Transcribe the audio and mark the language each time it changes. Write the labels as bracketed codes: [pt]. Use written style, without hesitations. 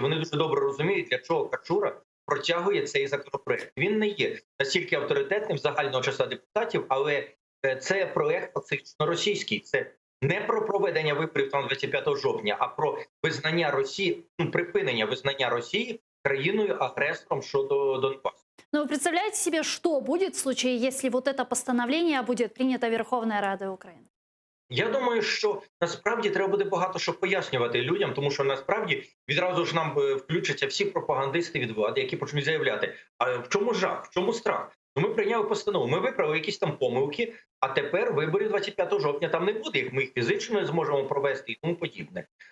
[uk] Вони дуже добре розуміють, для чого Качура протягує цей законопроект. Він не є настільки авторитетним загального числа депутатів, але це проект фактично російський. Це не про проведення виборів 25 жовтня, а про визнання Росії, припинення визнання Росії країною-агресором щодо Донбасу. [ru] Но вы представляете себе, что будет в случае, если вот это постановление будет принято Верховной Радой Украины? [uk] Я думаю, що насправді треба буде багато що пояснювати людям, тому що насправді відразу ж нам включаться всі пропагандисти від влади, які почнуть заявляти: а в чому жах, в чому страх? Ну, ми прийняли постанову, ми виправили якісь там помилки, а тепер виборів 25 жовтня там не буде, їх ми їх фізично не зможемо провести і тому подібне.